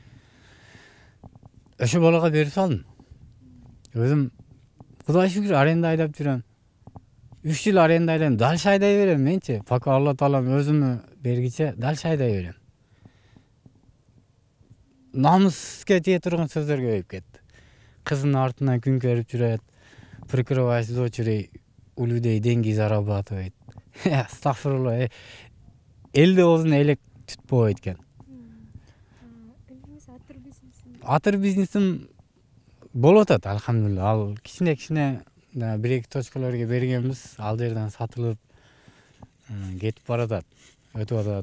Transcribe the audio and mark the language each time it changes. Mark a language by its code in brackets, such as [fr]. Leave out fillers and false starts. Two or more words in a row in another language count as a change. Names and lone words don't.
[ky] Ошо балага берип салдым. Өзүм Кудай шүгүр аренда айдап жүрөм. 3 жыл аренда айдайм, дальше айдай берем менчи. Пока [ar] الله تعالى [ky] өзүмө бергиче дальше айдай берем. Намыска тие турган сөздөр көбөйүп кетти. Кызынын артынан күн көрүп жүрөт. [ru] Прикрываясь дочерей, у людей деньги зарабатывает. [ky] Астагфирулла. Элде оозуна элек түтпөйт экен. Атыр бизнесим болуп атат, алхамдулилла. Ал кичине 1-2 точкаларга бергенбиз, ал жерден сатылып кетип баратат, өтүп атат.